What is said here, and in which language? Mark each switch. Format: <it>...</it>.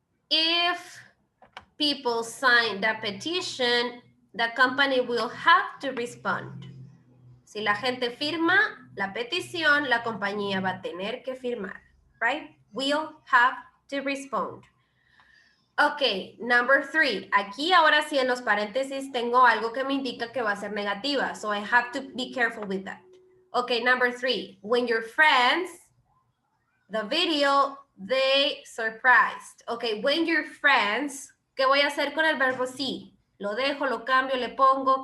<en>If people sign the petition, the company will have to respond.</en> <es>Si la gente firma la petición, la compañía va a tener que firmar,</es> <en>right? Will have to respond. Ok, number 3.</en> <es>Aquí ahora sí en los paréntesis tengo algo que me indica que va a ser negativa.</es> <en>So I have to be careful with that. Ok, number 3. When your friends, the video, they surprised. Ok, when your friends,</en> <es>¿qué voy a hacer con el verbo sí? ¿Lo dejo, lo cambio, le pongo?</es>